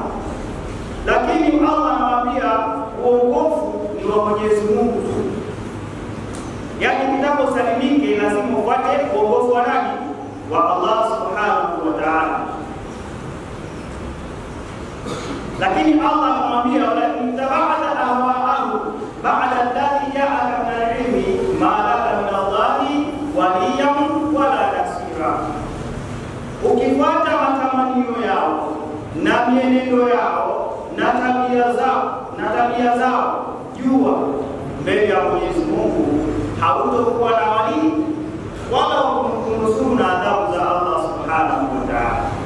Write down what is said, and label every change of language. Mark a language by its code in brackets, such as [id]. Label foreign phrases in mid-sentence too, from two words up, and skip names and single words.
[sw] Lakini Allah anawaambia uongofu ni wa Mwenyezi Mungu tu. Yaani kitabu salimike lazima ufuate uongofu wa nani? [ar] والله سبحانه وتعالى. [sw] Lakini Allah anamwambia [ar] ولئن اتبعت أهواءه بعد الذي جاءك من العلم ما لك من الله وليا ولا نصيرا. [sw] Ukifuata matamanio yao na mienendo yao na tabia zao, jua mbele ya Mwenyezi Mungu hautokuwa na wali wala kunusuru na adhabu za Allah [ar] سبحانه وتعالى.